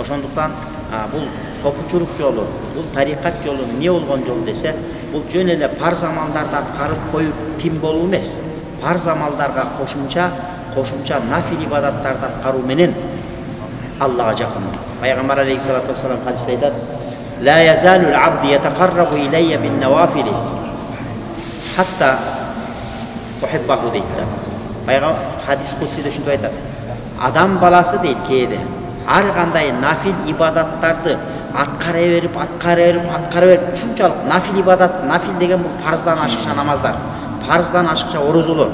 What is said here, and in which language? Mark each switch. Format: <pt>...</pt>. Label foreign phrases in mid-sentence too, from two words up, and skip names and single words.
<ky>Ошондуктан бул сопучулук жолу, бул тарикат жолу эмне болгон жол десе, бул жөн эле парз амалдарды аткарып коюп тим болуу эмес. Парз амалдарга кошумча нафил ибадаттарды аткаруу менен Аллага жакын. Пайгамбар</ky> <ar>عليه الصلاة والسلام</ar> <ky>хадисте айтат:</ky> <ar>"لا يزال العبد يتقرب إلي بالنوافل حتى أحبه"</ar> <ky>дейт да. Пайгамбар хадис кутсиде ушундай айтат: адам баласы дейт кээде ар кандай нафил ибадаттарды аткара берип ушунчалык нафил ибадат, нафил деген бул парздан ашыкча намаздар, парздан ашыкча орозолор.</ky>